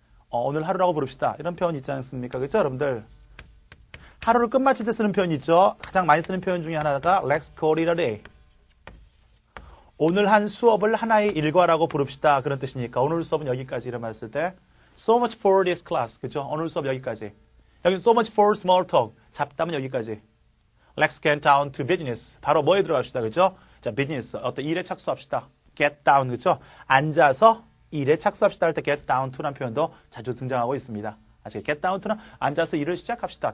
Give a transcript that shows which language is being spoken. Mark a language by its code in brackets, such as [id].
[ko] 오늘 하루라고 부릅시다. 이런 표현 있지 않습니까? 그죠? 여러분들. 하루를 끝마칠 때 쓰는 표현이 있죠. 가장 많이 쓰는 표현 중에 하나가 [en] Let's call it a day. [ko] 오늘 한 수업을 하나의 일과라고 부릅시다. 그런 뜻이니까 오늘 수업은 여기까지 이런 말 했을 때 [en] So much for this class. [ko] 그죠? 오늘 수업 여기까지. 여기 [en] So much for small talk. [ko] 잡담은 여기까지. [en] Let's get down to business. [ko] 바로 뭐에 들어갑시다. 그죠? 자, business. 어떤 일에 착수합시다. Get down. 그죠? 앉아서 일에 착수합시다 할 때 get down to라는 표현도 자주 등장하고 있습니다. 아시겠죠? get down to는 앉아서 일을 시작합시다.